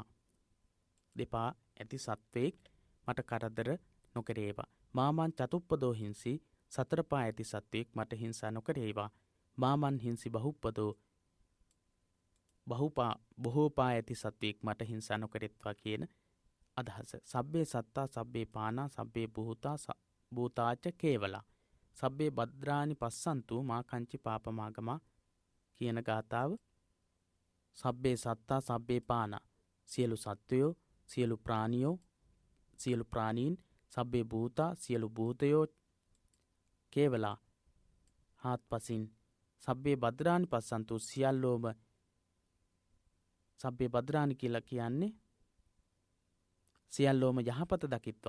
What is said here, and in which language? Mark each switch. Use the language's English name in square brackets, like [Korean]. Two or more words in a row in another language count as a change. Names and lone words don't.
[Sinhala] දෙපා ඇති සත්වෙක් මට කරදර නොකරේවා. [Pali] මාමන් චතුප්පදෝ හිංසි [Sinhala] සතර පා ඇති සත්වෙක් මට හිංසා නොකරේවා. [Pali] මාමන් හිංසි බහුප්පදෝ [Sinhala] බොහෝ පා ඇති සත්වෙක් මට හිංසා නොකරෙත්වා කියන අදහස. [Pali] සබ්බේ සත්තා සබ්බේ පානා සබ්බේ භූතාච කේවලා සබ්බේ භද්‍රානි පස්සන්තු මා කංචි පාපමාගමා [Sinhala] කියන ගාථාව. [Pali] සබ්බේ සත්තා සබ්බේ පානා [Sinhala] සියලු සත්වයෝ සියලු ප්‍රාණියෝ සියලු ප්‍රාණීන් [Pali] සබ්බේ භූතා [Sinhala] සියලු භූතයෝ කේවලා හාත්පසින් [Pali] සබ්බේ භද්‍රානි පස්සන්තු [Sinhala] සියල්ලෝම [Pali] සබ්බේ භද්‍රානි [Sinhala] කියලා කියන්නේ සියල්ලෝම යහපත දකිත්වා.